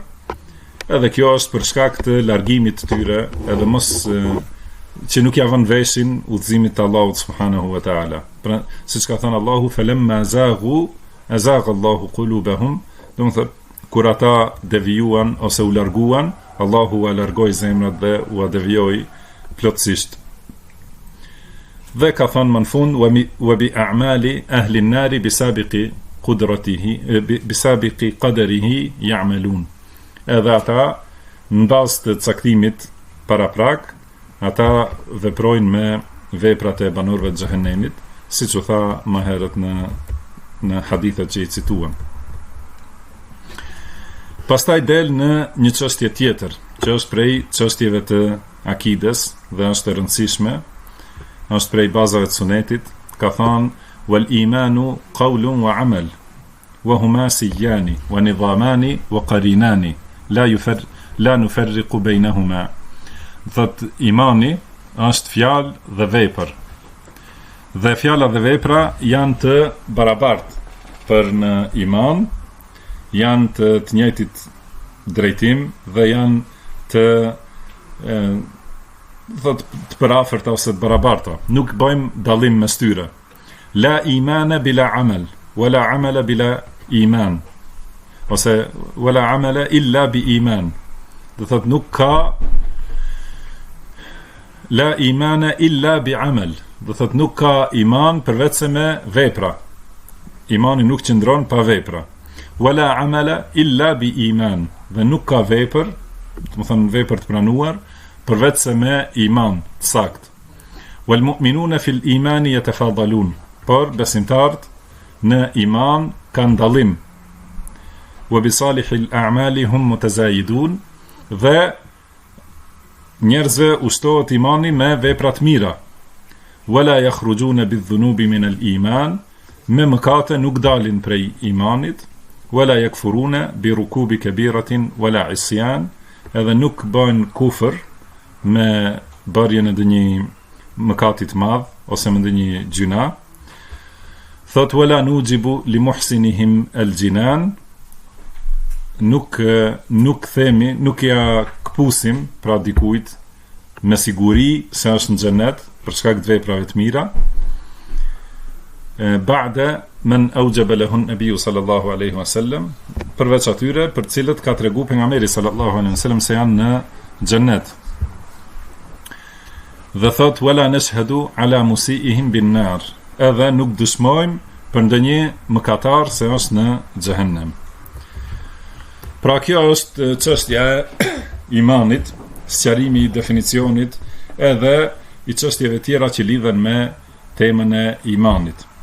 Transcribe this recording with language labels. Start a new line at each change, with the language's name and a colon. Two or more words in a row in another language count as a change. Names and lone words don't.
Albanian: Edhe kjo është për shkak të largimit të tyre, edhe mos që nuk ja vënë veshin udhëzimit të Allahut
Arabic: سبحانه وتعالى.
Albanian: Pra, siç ka thënë Allahu
Arabic: فلما زاغوا أزاغ الله قلوبهم,
Albanian: do të thotë kur ata devijuan ose u larguan, Allahu u largoi zemrat dhe u devijoi plotësisht. Dhe ka thënë më në fund
Arabic: وبأعمال أهل النار بسابق قدرته بسابق قدره يعملون.
Albanian: Edhe ata në bazë të caktimit paraprak, ata veprojnë me veprat e banorëve të xhehenemit, siç u tha më herët në hadithet që i cituam. Pastaj del në një çështje tjetër, që është prej çështjeve të akides dhe është e rëndësishme, është prej bazave të sunetit. Ka thënë
Arabic: والإيمان قول وعمل وهما سيان ونظامان وقرينان لا نفرق بينهما.
Albanian: Thot imani është fjalë dhe vepër. Dhe fjala dhe vepra janë të barabartë, për në iman janë të njëjtit drejtim dhe janë të përafërta ose të barabarta. Nuk bëjmë dallim mes tyre.
Arabic: لا إيمان بلا عمل ولا عمل بلا إيمان. Ose ولا عمل إلا بإيمان.
Albanian: Do thot nuk ka
Arabic: لا إيمان إلا بعمل.
Albanian: Do thot nuk ka iman përveç se me vepra. Imani nuk qëndron pa vepra.
Arabic: ولا عمل إلا بإيمان.
Albanian: Dhe nuk ka vepër, do të thonë vepër të pranuar, përveç se me iman të sakt.
Arabic: والمؤمنون في الإيمان يتفاضلون.
Albanian: Por besimtarët në iman kanë dallim.
Arabic: وبصالح الأعمال هم متزايدون.
Albanian: Dhe njerëzve ushtohet imani me vepra të mira.
Arabic: ولا يخرجون بالذنوب من الإيمان.
Albanian: Me mëkate nuk dalin prej imanit.
Arabic: ولا يكفرون بركوب كبيرة ولا عصيان.
Albanian: Edhe nuk bëjnë kufër me bërjen e ndonjë mëkati të madh ose me ndonjë gjuna.
Arabic: Thot ولا نوجب لمحسنهم الجنان.
Albanian: Nuk themi, nuk ja këpusim pra dikujt me siguri se është në xhenet për shkak të veprave të mira.
Arabic: بعد من أوجب له النبي صلى الله عليه وسلم,
Albanian: përveç atyre për cilët ka tregu pejgamberi
Arabic: صلى الله عليه وسلم
Albanian: se janë në xhenet. Dhe thot
Arabic: ولا نشهد على مسيئهم بالنار,
Albanian: edhe nuk dëshmojmë për ndonjë mëkatar se është në xhehenem. Pra kjo është çështja e imanit, sqarimi i definicionit edhe i çështjeve tjera që lidhen me temën e imanit.